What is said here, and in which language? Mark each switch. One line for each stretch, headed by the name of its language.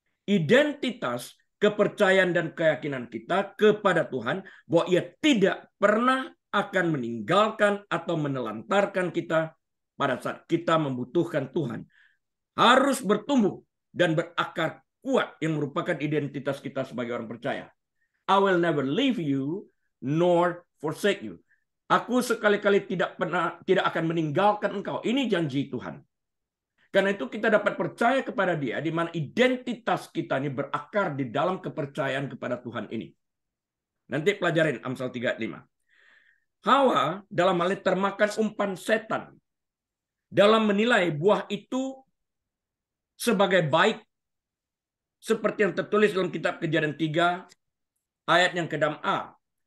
Indonesian: Identitas, kepercayaan dan keyakinan kita kepada Tuhan bahwa Ia tidak pernah akan meninggalkan atau menelantarkan kita pada saat kita membutuhkan Tuhan harus bertumbuh dan berakar kuat yang merupakan identitas kita sebagai orang percaya.
English: I will never leave you nor forsake you.
Indonesian: Aku sekali-kali tidak akan meninggalkan engkau. Ini janji Tuhan. Karena itu kita dapat percaya kepada Dia di mana identitas kita ini berakar di dalam kepercayaan kepada Tuhan ini. Nanti pelajarin Amsal 3:5. Hawa dalam hal ini termakan umpan setan dalam menilai buah itu sebagai baik seperti yang tertulis dalam kitab Kejadian 3 ayat yang ke-6a.